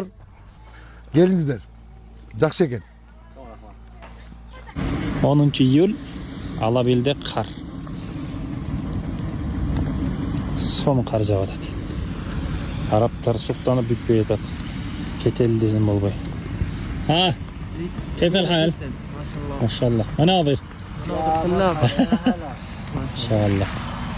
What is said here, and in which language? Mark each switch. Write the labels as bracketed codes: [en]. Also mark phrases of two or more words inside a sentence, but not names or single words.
[ky] Келиңиздер. Жакшы экен. 10 июль Алабелде кар. Сом кар жаап атат. Араптар суктанып бүтпөй атат. Кетели десем болбой. [ar] كيف الحال؟ ما شاء الله. مناظر. ما شاء الله.